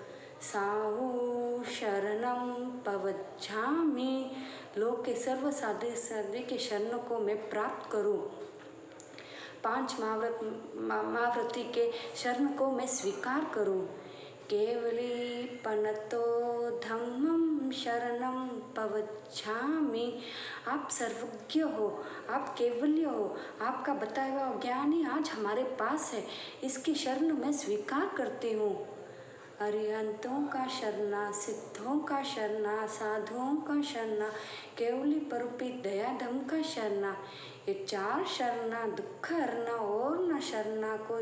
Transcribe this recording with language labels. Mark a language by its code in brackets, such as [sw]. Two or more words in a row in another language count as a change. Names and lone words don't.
[pra] साहु शरणम पवज्जामि, [hi] लोक के सर्व साधु साध्वी के शरण को मैं प्राप्त करूँ। 5 महाव्रती के शरण को मैं स्वीकार करूँ। [pra] केवली पनतो धम्मम शरणम पवज्जामि, [hi] आप सर्वज्ञ हो, आप केवल्य हो, आपका बताया हुआ ज्ञान ही आज हमारे पास है, इसकी शरण मैं स्वीकार करती हूँ। अरिहंतों का शरणा, सिद्धों का शरणा, साधुओं का शरणा, केवली परूपी दया धम का शरणा, ये 4 शरणा दुख हरना और न शरणा कोई।